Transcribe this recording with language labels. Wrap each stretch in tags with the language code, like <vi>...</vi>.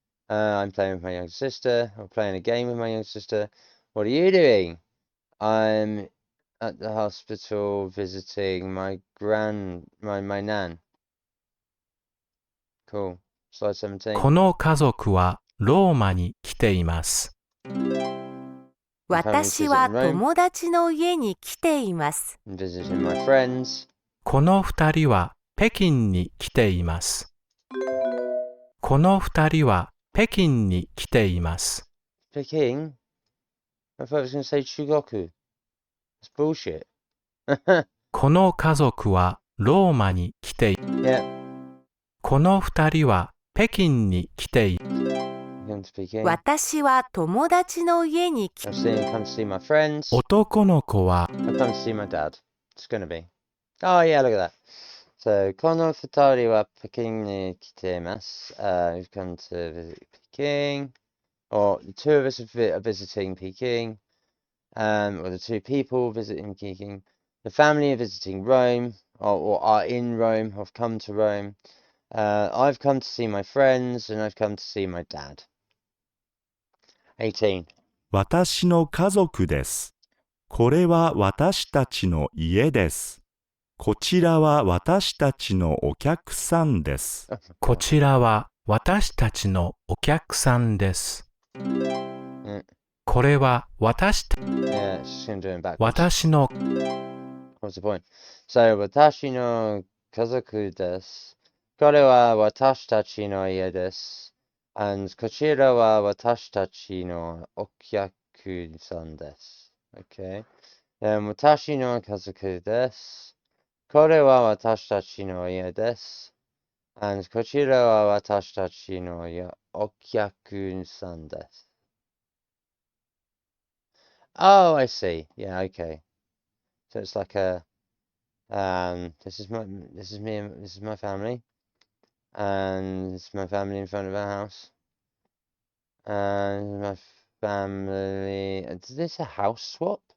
<en>I'm playing with my younger sister, or playing a game with my younger sister. What are you doing? I'm at the hospital visiting my nan. Cool. Slide 17.</en> <ja>この家族はローマに来ています。私は友達の家に来ています。</ja> <en>Visiting my friends.</en> <ja>この二人は北京に来ています。この二人は北京に来ています。</ja> <en>Peking? I thought I was going to say Chugoku. That's bullshit.</en> <ja>この家族はローマに来ています。</ja> <en>Yeah.</en> <ja>この二人は北京に来ています。</ja> <en>Come to Peking.</en> <ja>私は友達の家に来</ja> <en>I'm seeing, come to see my friends.</en> <ja>男の子は</ja> <en>I've come to see my dad. It's going to be. Oh, yeah, look at that.</en> <ja>So, この二人は北京に来ています.</ja> <en>We've come to visit Peking. Or the two of us are visiting Peking. Or the two people visiting Peking. The family are visiting Rome. Or are in Rome. Have come to Rome. I've come to see my friends. And I've come to see my dad. 18.</en> <ja>私の家族です。これは私たちの家です。こちらは私たちのお客さんです。こちらは私たちのお客さんです。これは私た</ja> <en>Yeah, it's just going to do it backwards.</en> <ja>私の</ja> <en>What's the point? So,</en> <ja>私の家族です。これは私たちの家です。And こちらは私たちのお客さんです。 Okay. 私の家族です。これは私たちの家です。And こちらは私たちのお客さんです。</ja> <en>Oh, I see. Yeah, okay. So it's like this is me and this is my family. And it's my family in front of our house. And my family. Is this a house swap?</en>